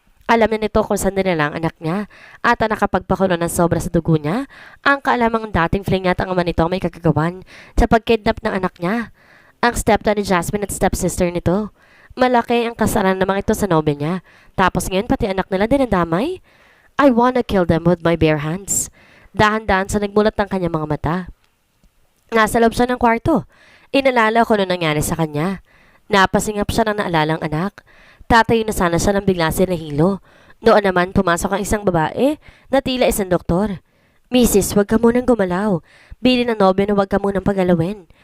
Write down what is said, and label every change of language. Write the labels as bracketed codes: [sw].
[tl] Alam na nito kung saan nila ang anak niya at ang nakapagpakulo ng sobra sa dugo niya ang kaalamang dating fling niya at ang ama nito may kagagawan sa pagkidnap ng anak niya. Ang stepdad ni Jasmine at stepsister nito. Malaki ang kasalanan namang ito sa nobya niya. Tapos ngayon pati anak nila dinadamay. [en] I wanna kill them with my bare hands. [tl] Dahan-dahan sa nagmulat ng kanyang mga mata. Nasa loob siya ng kwarto. Inalala ko nung nangyari sa kanya. Napasingap siya ng naalalang anak. Tatayo na sana siya nang bigla siya nahilo. Noon naman pumasok ang isang babae na tila isang doktor. Mrs., huwag ka munang gumalaw. Bili ng nobyo na huwag ka munang pagalawin.